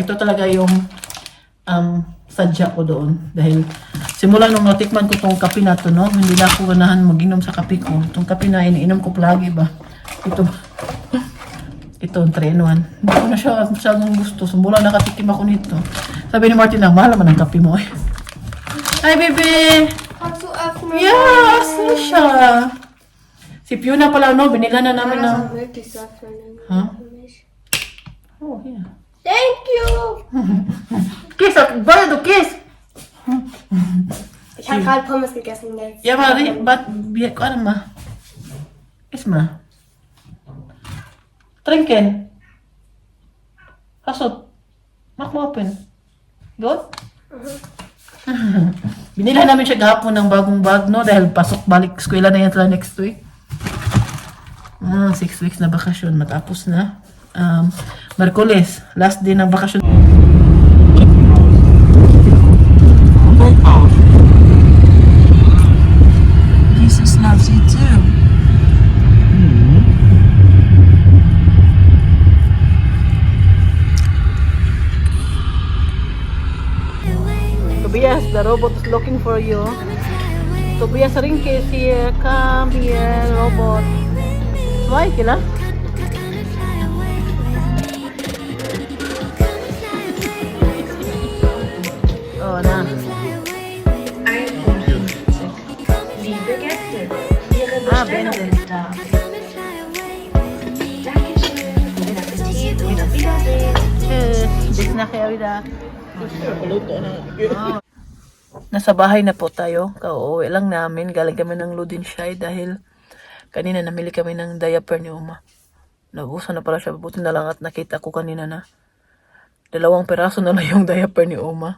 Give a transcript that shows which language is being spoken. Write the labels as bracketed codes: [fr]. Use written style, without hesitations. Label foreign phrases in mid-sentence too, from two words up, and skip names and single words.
[tl] Ito talaga yung sadya ko doon. Dahil simula nung natikman ko itong kape na to, no? Hindi na ako ganahan mag-inom sa kape ko. Itong kape na iniinom ko palagi ba? Ito, 3-in-1. Hindi ko na siya masyadong gusto. Simula nakatikim ako nito. Sabi ni Martin, mahal naman ang kape mo eh. [en] Hi, baby! [de] Hast du öffnen? [tl] Yes, siya. Si Fiona pala, no? Binila na namin ng... [de] Also wirklich so öffnen. Huh? Für mich. [en] Oh, yeah. Thank you! Kiss, [de] warte, du kiss! Ich habe gerade Pommes gegessen jetzt. Ja, Mari, warte mal. Kiss mal. Trinken. Hasot. [tl] Mach mo open. Good? Binila namin siya gahapon ng bagong bag, no? Dahil pasok balik eskwela na yan sila [en] next week. [tl] 6 weeks na bakasyon. Matapos na. Merkulis. [en] Last day [tl] ng bakasyon. [en] Jesus loves you too. Tobias, the robot is looking for you. Tobias Rinke is here. Come here, robot. Why, [tl] kila? Oh, na. 51. [de] Liebe Gäste, Ihre Bestellung Bände. ist da. Dankeschön, guten Appetit und auf Wiedersehen. [tl] Bis na kayo, Ida. Nasa bahay na po tayo. Kauwi lang namin. Galing kami ng Ludenshire dahil kanina namili kami ng diaper ni Uma. Naubusan na pala siya. Buti na lang at nakita ko kanina na 2 piraso na lang yung diaper ni Uma.